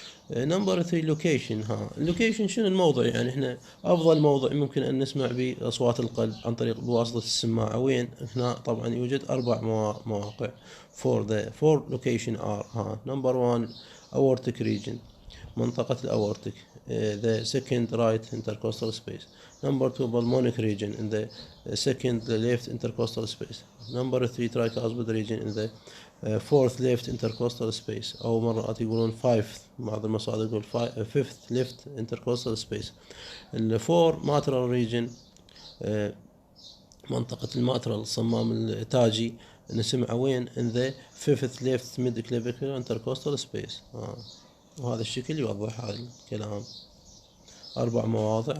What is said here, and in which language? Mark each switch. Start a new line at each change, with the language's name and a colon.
Arabic: نمبر 3 لوكيشن. اللوكيشن شنو الموضع؟ يعني احنا افضل موضع ممكن ان نسمع به اصوات القلب عن طريق بواسطة السماعة وين؟ هنا طبعا يوجد 4 مواقع.
English: four location are number 1 aortic region،
Arabic: منطقة الأورتيك.
English: the second right intercostal space. number 2 pulmonic region in the second left intercostal space. number 3 tricuspid region in the fourth left intercostal space،
Arabic: أو مرات يقولون
English: fifth،
Arabic: بعض المصادر يقول
English: fifth left intercostal space. ال 4 matral region،
Arabic: منطقة الماترال الصمام التاجي، نسمعه وين؟
English: in the fifth left mid clavicular intercostal space.
Arabic: وهذا الشكل يوضح هذا الكلام. 4 مواضع.